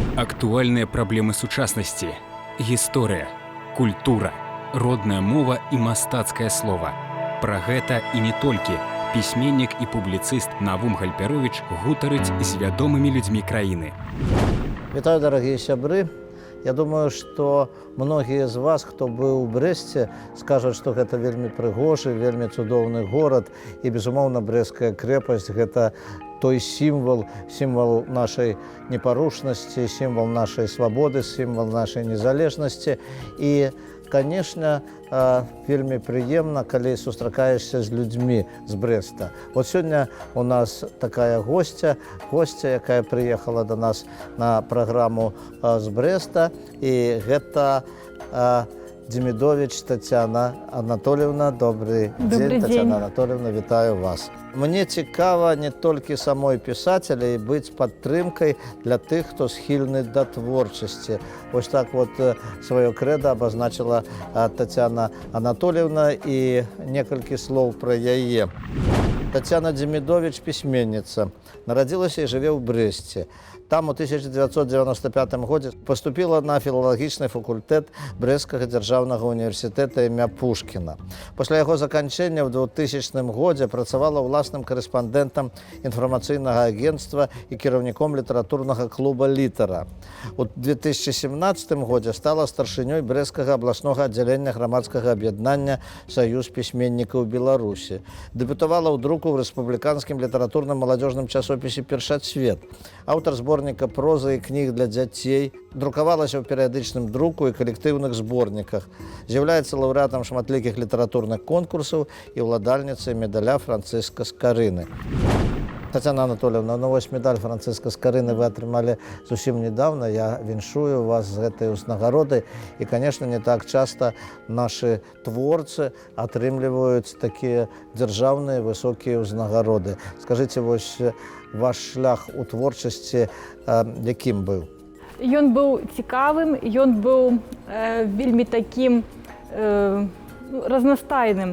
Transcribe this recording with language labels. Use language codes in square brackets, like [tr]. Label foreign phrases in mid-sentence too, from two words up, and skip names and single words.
[be] Актуальныя праблемы сучаснасці, гісторыя, культура, родная мова і мастацкае слова. Пра гэта і не толькі пісьменнік і публіцыст Навум Гальперовіч гутарыць з вядомымі людзьмі краіны. Вітаю, [ru] дорогие сябры. Я думаю, что многие из вас, кто был в Бресце, скажут, что это [be] вельмі прыгожы, вельмі цудоўны [ru] город. И, безумоўна, Брестская крепость – это той символ нашей непорушности, символ нашей свободы, символ нашей незалежности. И, конечно, [be] вельмі прыемна, калі сустракаешься з людьми з Бреста. [ru] Вот сегодня у нас такая гостья, якая приехала до нас на программу з Бреста. И это Демидович Татьяна Анатольевна. Добрый день, Татьяна Анатольевна, [be] вітаю вас. Мне цікава не толькі самой писателя і быць падтрымкай для тых, хто схільны да творчасці. Вось так вот сваё крэда абазначила Татьяна Анатольевна, і некалькі слоў пра яе. [ru] Татьяна Демидович – письменница. Народилася и живет в Бресте. Там у 1995 году поступила на филологичный факультет Брестского державного университета імя Пушкина. После его заканчэння в 2000 году працавала власным корреспондентом информационного агентства и кіраўніком литературного клуба «Литера». У 2017 году стала старшынёй Брестского областного отделения громадского объединения «Союз письменников Беларуси». Дебютовала у друку в республиканском литературном молодежном часописе «Першацвет». Автор сборника прозы и книг для детей. [be] Друкавалася ў перыядычным друку і калектыўных зборніках. З'яўляецца лаўрэатам шматлікіх літаратурных конкурсаў і ўладальніцай медаля Францыска Скарыны. Татьяна Анатольевна, ну вось медаль Францыска Скарыны вы атрымалі зусім недавно. Я віншую вас з гэтай узнагародай. І, [ru] конечно, не так часто наши творцы [be] атрымліваюць такія дзяржаўныя высокія ўзнагароды. Скажите, вось ваш шлях у творчасці якім быў? Ён быў цікавым, ён быў вельмі такім разнастайным.